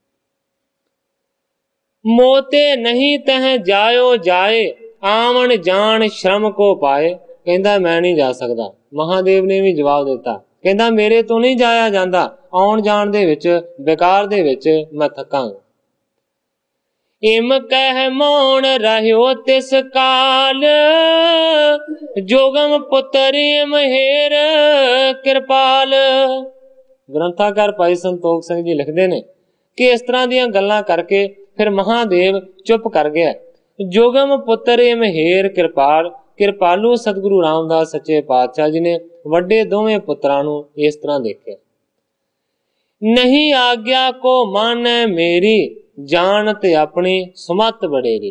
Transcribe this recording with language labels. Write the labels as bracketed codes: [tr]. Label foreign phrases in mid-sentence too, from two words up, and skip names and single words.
[bra] मोते नहीं तह जायो जाए, आवन जान श्रम को पाए। [pa] ਕਹੰਦਾ ਮੈਂ ਨਹੀਂ ਜਾ ਸਕਦਾ। ਮਹਾਦੇਵ ਨੇ ਭੀ ਜਵਾਬ ਦਿੱਤਾ, ਕਹੰਦਾ ਮੇਰੇ ਤੋ ਨਹੀਂ ਜਾਇਆ ਜਾਂਦਾ, ਆਉਣ ਜਾਣ ਦੇ ਵਿਚ ਬੇਕਾਰ ਦੇ ਵਿਚ ਮੈਂ ਥਕਾਂਗਾ। [bra] इम कह मौन रहियो तिस काल, जोगम पुत्र इम हेर कृपाल। [pa] ਗ੍ਰੰਥਾਕਾਰ ਭਾਈ ਸੰਤੋਖ ਸਿੰਘ ਜੀ ਲਿਖਤੇ ਨੇ ਕਿ ਇਸ ਤਰ੍ਹਾਂ ਦੀਆਂ ਗੱਲਾਂ ਕਰਕੇ ਫਿਰ ਮਹਾਦੇਵ ਚੁੱਪ ਕਰ ਗਿਆ। [bra] जोगम पुत्र इम हेर कृपाल, [pa] ਕ੍ਰਿਪਾਲੂ ਸਤਗੁਰੂ ਰਾਮਦਾਸ ਸੱਚੇ ਪਾਤਸ਼ਾਹ ਜੀ ਨੇ ਵੱਡੇ ਦੋਵੇਂ ਪੁੱਤਰਾਂ ਨੂੰ ਇਸ ਤਰ੍ਹਾਂ ਦੇਖਿਆ। [bra] नहीं आज्ञा को माने मेरी, जानत अपनी सुमत बड़ेरी।